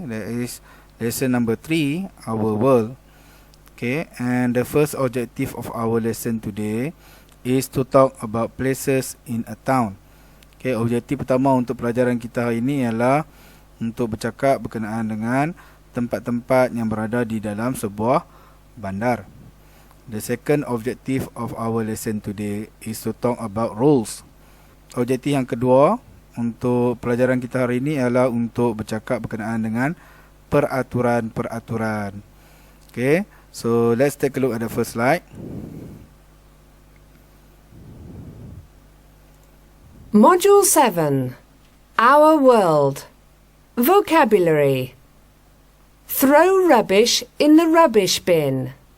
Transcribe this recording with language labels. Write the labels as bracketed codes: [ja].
[en] That is lesson number 3, our world. Okay, and the first objective of our lesson today is to talk about places in a town. [ms] Okay, objektif pertama untuk pelajaran kita hari ini ialah untuk bercakap berkenaan dengan tempat-tempat yang berada di dalam sebuah bandar. [en] The second objective of our lesson today is to talk about rules. [ms] Objektif yang kedua untuk pelajaran kita hari ini ialah untuk bercakap berkenaan dengan peraturan-peraturan. [en] Okay, so let's take a look at the first slide. Module 7. Our World. Vocabulary. Throw rubbish in the rubbish bin.